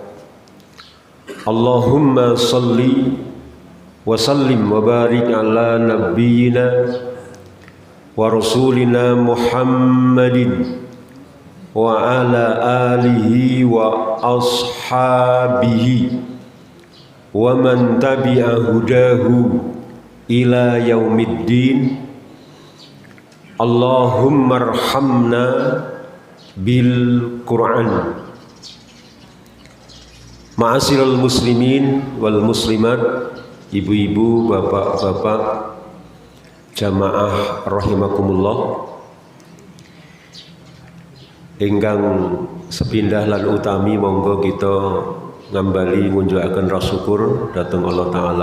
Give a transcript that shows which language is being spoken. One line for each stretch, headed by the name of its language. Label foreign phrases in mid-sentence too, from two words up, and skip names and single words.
Arabic: اللهم صل وسلم وبارك على نبينا ورسولنا محمد وعلى آله وأصحابه ومن تبع هداه إلى يوم الدين. اللهم ارحمنا بالقرآن. معاشر المسلمين والمسلمات,
Indonesian: ibu-ibu, bapak-bapak,
Arabic: جماعة رحمكم الله,
Javanese: ingkang sepindah lan utami monggo kita ngambali ngunjukaken rasyukur dhateng
Arabic: الله تعالى.